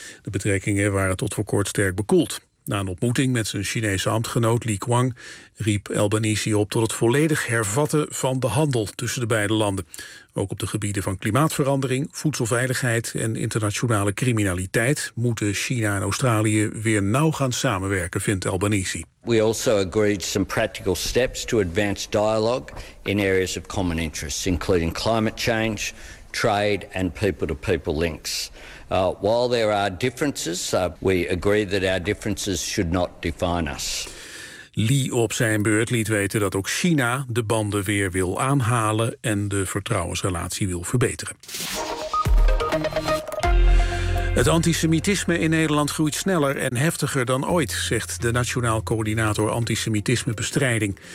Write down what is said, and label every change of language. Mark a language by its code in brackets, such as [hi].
[nl] De betrekkingen waren tot voor kort sterk bekoeld. Na een ontmoeting met zijn Chinese ambtgenoot Li Kuang riep Albanese op tot het volledig hervatten van de handel tussen de beide landen. Ook op de gebieden van klimaatverandering, voedselveiligheid en internationale criminaliteit moeten China en Australië weer nauw gaan samenwerken, vindt Albanese. [en] We also agreed some practical steps to advance dialogue in areas of common interest, including climate change, trade and people-to-people links. While there are differences, we agree that our differences should not define us. [nl] Li op zijn beurt liet weten dat ook China de banden weer wil aanhalen en de vertrouwensrelatie wil verbeteren. Het antisemitisme in Nederland groeit sneller en heftiger dan ooit, zegt de Nationaal Coördinator Antisemitismebestrijding.